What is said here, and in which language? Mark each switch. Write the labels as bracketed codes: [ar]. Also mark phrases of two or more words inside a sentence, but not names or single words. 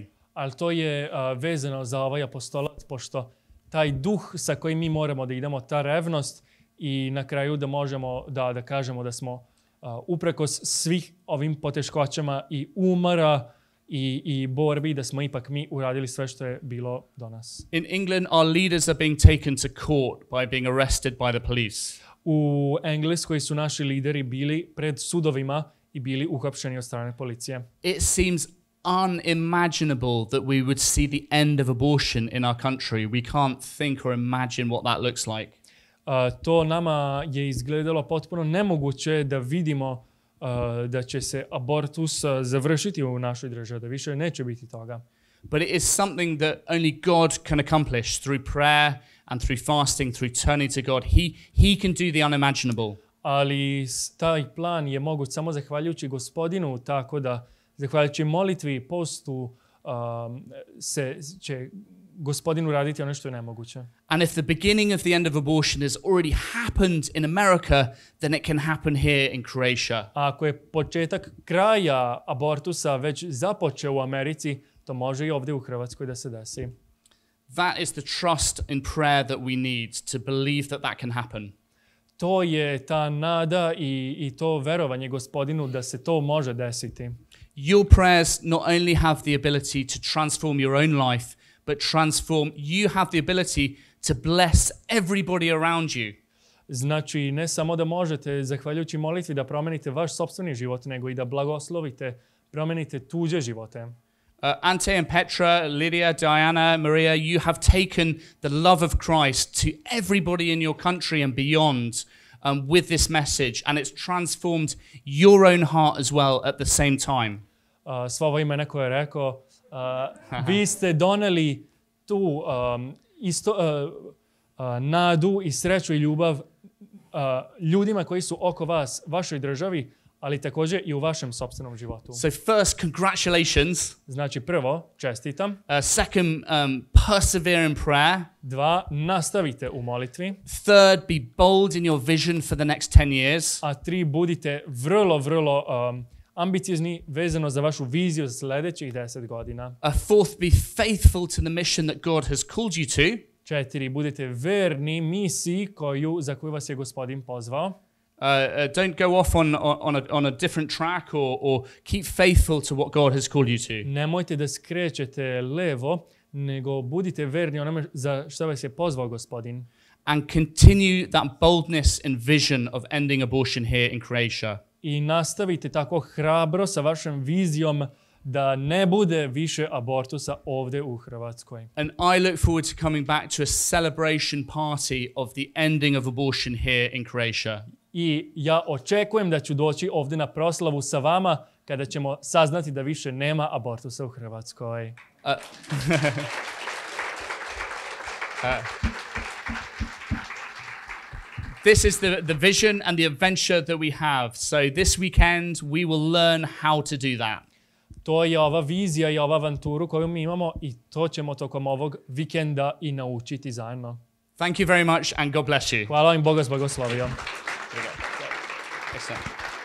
[sr] Ali to je vezano za ovaj apostolac, pošto taj duh sa kojim mi moramo da idemo, ta revnost i na kraju da možemo da kažemo da smo uprkos svih ovim poteškoćama i umora i borbi, da smo ipak mi uradili sve što je bilo do nas. [en] In England, our leaders are being taken to court by being arrested by the police. [sr] U Engleskoj su naši lideri bili pred sudovima i bili uhapšeni od strane policije. [en] It seems unimaginable that we would see the end of abortion in our country. We can't think or imagine what that looks like. [sr] To nama je izgledalo potpuno nemoguće da vidimo da će se abortus završiti u našoj državi, da više neće biti toga. [en] But it is something that only God can accomplish through prayer and through fasting, through turning to God. He can do the unimaginable. [sr] Ali taj plan je moguć samo zahvaljujući Gospodinu, tako da zahvaljujući molitvi i postu će Gospodin uraditi ono što je nemoguće. [en] And if the beginning of the end of abortion has already happened in America, then it can happen here in Croatia. [sr] A ako je početak kraja abortusa već započeo u Americi, to može i ovdje u Hrvatskoj da se desi. [en] That is the trust in prayer that we need to believe that can happen. [sr] To je ta nada i to verovanje Gospodinu da se to može desiti. [en] Your prayers not only have the ability to transform your own life, but you have the ability to bless everybody around you. [sr] Znači, ne samo da možete, zahvaljujući molitvi, da promenite vaš sopstveni život, nego i da blagoslovite, promenite tuđe živote. [en] Ante and Petra, Lydia, Diana, Maria, you have taken the love of Christ to everybody in your country and beyond with this message, and it's transformed your own heart as well at the same time. [sr] Sva ova imena koje je rekao, vi ste doneli tu nadu i sreću i ljubav ljudima koji su oko vas, vašoj državi, ali također i u vašem sopstvenom životu. [en] So first, congratulations. [sr] Znači prvo, čestitam. [en] Second, persevere in prayer. [sr] 2, nastavite u molitvi. [en] Third, be bold in your vision for the next 10 years. [sr] A 3, budite vrlo ambiciozni vezano za vašu viziju za sljedećih 10 godina. [en] Fourth, be faithful to the mission that God has called you to. [sr] 4, budite verni misiji za koju vas je Gospodin pozvao. [en] Don't go off on a different track or keep faithful to what God has called you to. [sr] Nemojte da skrećete levo, nego budite verni onome za što vas je pozvao Gospodin. [en] And continue that boldness and vision of ending abortion here in Croatia. [sr] I nastavite tako hrabro sa vašom vizijom da ne bude više abortusa ovdje u Hrvatskoj. [en] And I look forward to coming back to a celebration party of the ending of abortion here in Croatia. [sr] I ja očekujem da ću doći ovdje na proslavu sa vama kada ćemo saznati da više nema abortusa u Hrvatskoj. [en] This is the vision and the adventure that we have. So this weekend we will learn how to do that. [sr] to je ova vizija i ova avanturu koju mi imamo i to ćemo tokom ovog vikenda i naučiti zajedno. [en] Thank you very much and God bless you. [sr] Hvala vam, Bog vas blagoslovio. [en] Yes, sir.